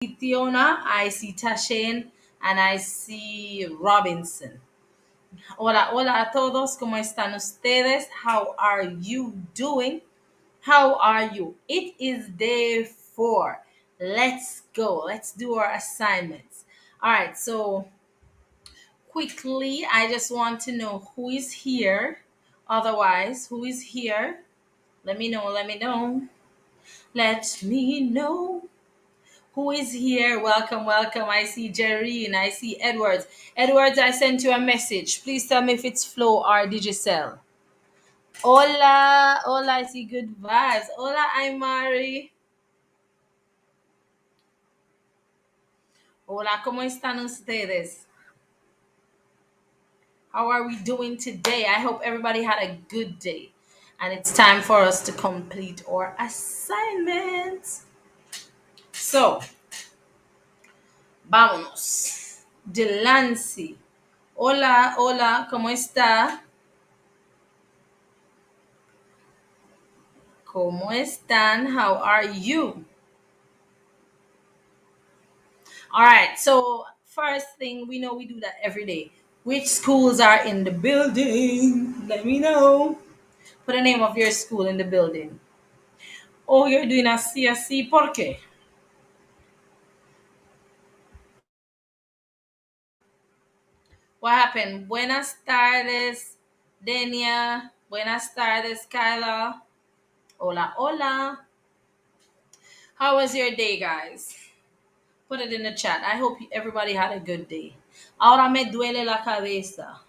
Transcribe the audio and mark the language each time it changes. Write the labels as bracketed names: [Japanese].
[English] Theona, I see Tashin, and I see Robinson. [Spanish] Hola, hola a todos, ¿cómo están ustedes? [English] How are you doing? How are you? It is day 4. Let's go. Let's do our assignments. All right, so quickly, I just want to know who is here. Otherwise, who is here? Let me know, let me know. Let me know. Who is here? Welcome, welcome. I see Jerry and I see Edwards. Edwards, I sent you a message. Please tell me if it's Flo or Digicel. Hola, hola, I see good vibes. Hola, I'm Mari. [Spanish] Hola, ¿cómo están ustedes? [English] How are we doing today? I hope everybody had a good day. And it's time for us to complete our assignments. So, vámonos. [Spanish] Delancey. Hola, hola, ¿cómo está? ¿Cómo están? [English] How are you? All right. So first thing, we know we do that every day. Which schools are in the building? Let me know. Put the name of your school in the building. Oh, you're doing a CSC. [Spanish] ¿Por qué? [English] What happened? [Spanish] Buenas tardes, [English] Denia. [Spanish] Buenas tardes, Kyla. Hola, hola. [English] How was your day, guys? Put it in the chat. I hope everybody had a good day. [Spanish] Ahora me duele la cabeza.